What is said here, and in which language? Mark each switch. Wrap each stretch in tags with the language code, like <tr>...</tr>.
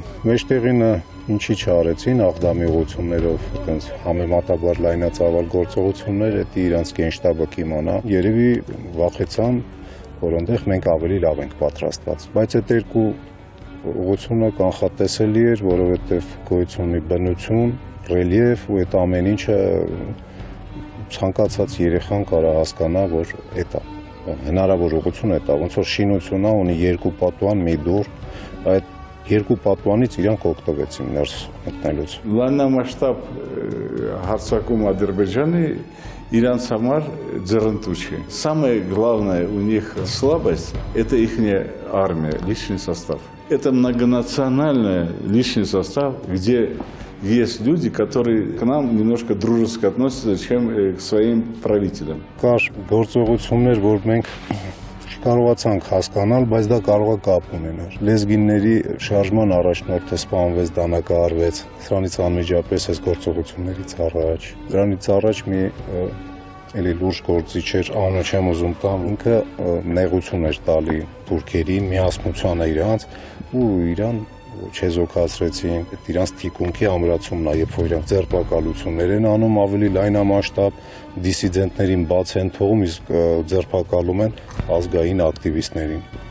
<hy>Մեջտեղինը ինչի չարեցին աղդամի ուղղություններով, այտենց համեմատաբար լայնածավալ գործողություններ, դա իրանց գենշտաբը կիմանա։ Երևի վախեցան, որ այնտեղ մենք ավելի լավ ենք պատրաստված։ Բայց այդ 2 ուղղությունը կանխատեսելի էր, որովհետև գոյություն ունի բնություն, ռելիեֆ ու այդ ամեն ինչը ցանկացած երեխան կարա հասկանա, որ դա հնարավոր ուղղություն է, ոնց որ շինությունա ունի 2 պատուան, մի դուռ, այդ 2 պատուանից իրանք օգտվեցին ներս մտնելուց։ Լայնամասշտաբ հարձակում Ադրբեջանի իրանց համար ձեռնտու չէ։</hy> <ru>Самое главное у них слабость – это их армия, личный состав. Это многонациональный личный состав, где есть люди, которые к нам немножко дружески относятся, чем к своим правителям.</ru> <hy>Կար գործողություններ, որ մենք չկարողացանք հասկանալ, բայց դա կարող է կապ ունենալ։ Լեզգինների շարժման առաջնորդը սպանվեց, դանակահարվեց։ Սրանից անմիջապես այս գործողություններից առաջ։ Դրանից առաջ մի էլի լուրջ գործիչ էր, անունը չեմ ուզում տամ, ինքը նեղություն էր տալի թուրքերին, միասնության է իրանց ու իրան չեզոքացրեցին, իրանց թիկունքի ամրացումն է, երբ որ իրանք ձերբակալություններ են անում ավելի լայնամասշտաբ, դիսիդենտներին բաց են թողում, իսկ ձերբակալում են ազգային ակտիվիստներին</hy>